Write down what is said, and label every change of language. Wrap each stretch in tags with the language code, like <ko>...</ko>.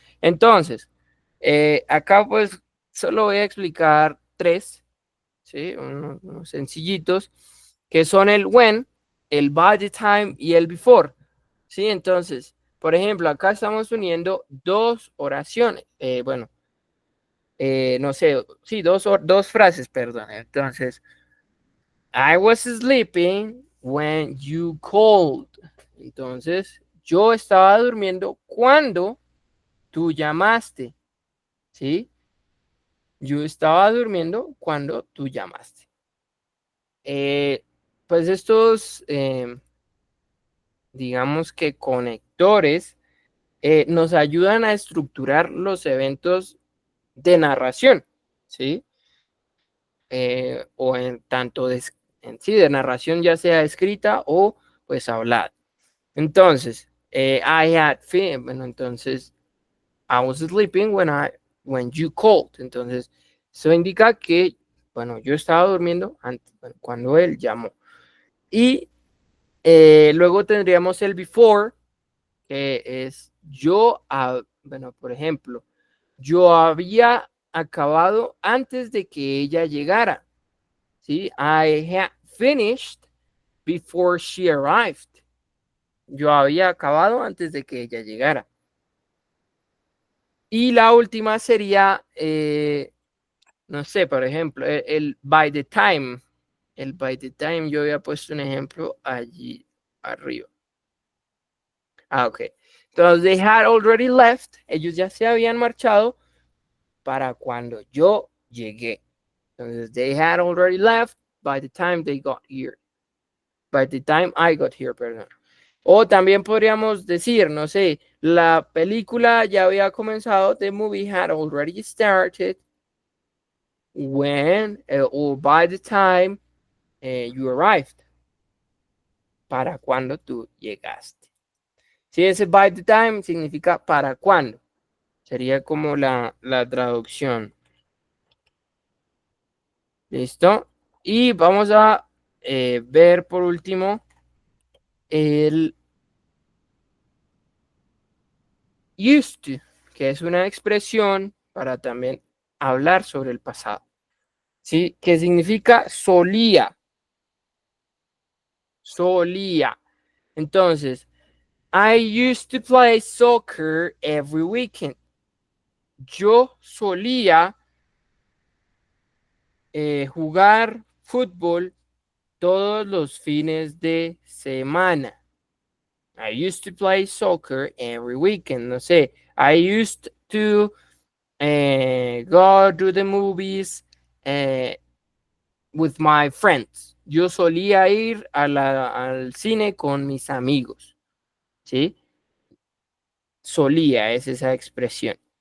<es>Entonces, acá pues solo voy a explicar tres, ¿sí? Unos sencillitos, que son el when, el by the time y el before. Sí, entonces, por ejemplo, acá estamos uniendo dos oraciones, bueno, no sé, sí, dos frases, perdón. Entonces,</es> <en>I was sleeping when you called.</en> <es>Entonces, yo estaba durmiendo cuando tú llamaste, ¿sí? Yo estaba durmiendo cuando tú llamaste. Pues estos, digamos que conectores, nos ayudan a estructurar los eventos de narración, ¿sí? O en tanto en sí, de narración ya sea escrita o pues hablada. Entonces, bueno, entonces,</es> <en>I was sleeping when you called.</en> <es>Entonces, eso indica que, bueno, yo estaba durmiendo bueno, cuando él llamó. Y luego tendríamos el before, que es bueno, por ejemplo, yo había acabado antes de que ella llegara, ¿sí?</es> <en>I had finished before she arrived.</en> <es>Yo había acabado antes de que ella llegara. Y la última sería, no sé, por ejemplo, el by the time. El by the time, yo había puesto un ejemplo allí arriba. Ok. Entonces,</es> <en>they had already left.</en> <es>Ellos ya se habían marchado para cuando yo llegué. Entonces,</es> <en>they had already left by the time they got here. By the time I got here,</en> <es>perdón. O también podríamos decir, no sé, la película ya había comenzado,</es> <en>the movie had already started when or by the time you arrived.</en> <es>Para cuando tú llegaste. Si ese by the time significa para cuándo. Sería como la traducción. ¿Listo? Y vamos a ver por último el used to, que es una expresión para también hablar sobre el pasado. ¿Sí? Que significa solía. Solía. Entonces,</es> <en>I used to play soccer every weekend.</en> <es>Yo solía jugar fútbol todos los fines de semana.</es> <en>I used to play soccer every weekend.</en> <es>No sé.</es> <en>I used to go to the movies with my friends.</en> <es>Yo solía ir al cine con mis amigos. ¿Sí? Solía es esa expresión.</es>